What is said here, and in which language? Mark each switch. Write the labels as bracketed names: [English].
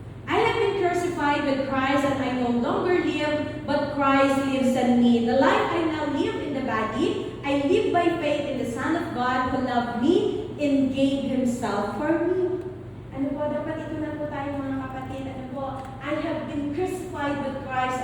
[English] I have been crucified with Christ, and I no longer live, but Christ lives in me. The life I now live in the body, I live by faith in the Son of God who loved me and gave Himself for me. [Filipino] Ano po, dapat ito na po tayo mga kapatid. Ano po, [English] I have been crucified with Christ.